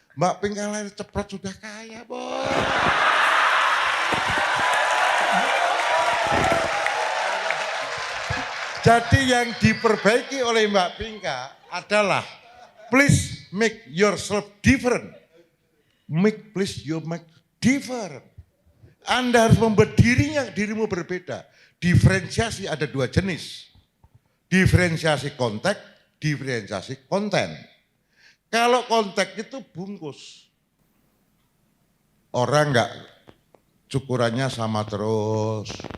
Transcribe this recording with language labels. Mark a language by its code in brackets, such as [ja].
[id] Mbak Pinka lahir cepat sudah kaya, Bos. Jadi yang diperbaiki oleh Mbak Pinka adalah [en] please make yourself different. Please you make different. [id] Anda harus membuat dirimu berbeda. Diferensiasi ada dua jenis. Diferensiasi konteks, diferensiasi konten. Kalau konteks itu bungkus. Orang enggak cukurannya sama terus.